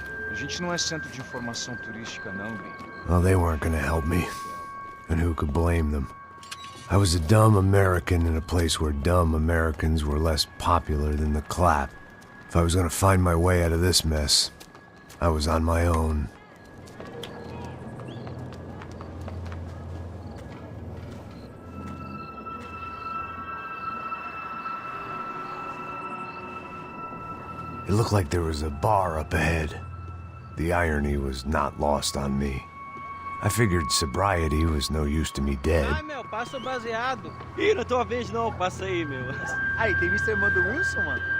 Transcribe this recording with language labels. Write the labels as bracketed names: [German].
[Portuguese] A gente não é centro de informação turística, não, Gui. [English] Well, they weren't gonna help me. And who could blame them? I was a dumb American in a place where dumb Americans were less popular than the clap. If I was gonna find my way out of this mess, I was on my own. It looked like there was a bar up ahead. The irony was not lost on me. I figured sobriety was no use to me dead. [Portuguese] Ai, meu, passa o baseado. Ih, não é tua vez não, passa aí, meu. Aí, tem visto a irmã do Wilson, mano?